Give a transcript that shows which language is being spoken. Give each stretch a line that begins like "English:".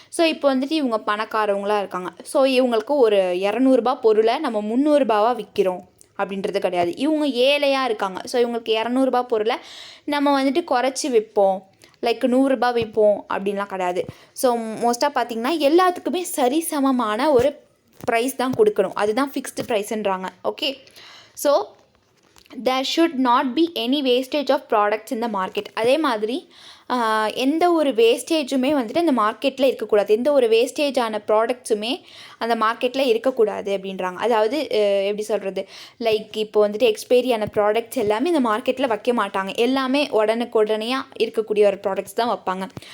Tamil: So இப்போ வந்துட்டு இவங்க பணக்காரவங்களாக இருக்காங்க. ஸோ இவங்களுக்கு ஒரு 200 பொருளை நம்ம 300 விற்கிறோம் அப்படின்றது கிடையாது. இவங்க ஏழையாக இருக்காங்க. ஸோ இவங்களுக்கு 200 பொருளை நம்ம வந்துட்டு குறைச்சி விற்போம், லைக் 100 விற்போம் அப்படின்லாம் கிடையாது. ஸோ மோஸ்ட்டாக பார்த்திங்கன்னா எல்லாத்துக்குமே சரிசமமான ஒரு ப்ரைஸ் தான் கொடுக்கணும். அதுதான் fixed ப்ரைஸுன்றாங்க. Okay.
English: So there should not be any wastage of products in the market.
Tamil: அதே மாதிரி எந்த ஒரு வேஸ்டேஜுமே வந்துட்டு அந்த மார்க்கெட்டில் இருக்கக்கூடாது. எந்த ஒரு வேஸ்டேஜான ப்ராடக்ட்ஸுமே அந்த மார்க்கெட்டில் இருக்கக்கூடாது அப்படின்றாங்க. அதாவது எப்படி சொல்கிறது, லைக் இப்போ வந்துட்டு எக்ஸ்பைரியான ப்ராடக்ட்ஸ் எல்லாமே இந்த மார்க்கெட்டில் வைக்க மாட்டாங்க. எல்லாமே உடனுக்குடனையாக இருக்கக்கூடிய ஒரு ப்ராடக்ட்ஸ் தான் வைப்பாங்க.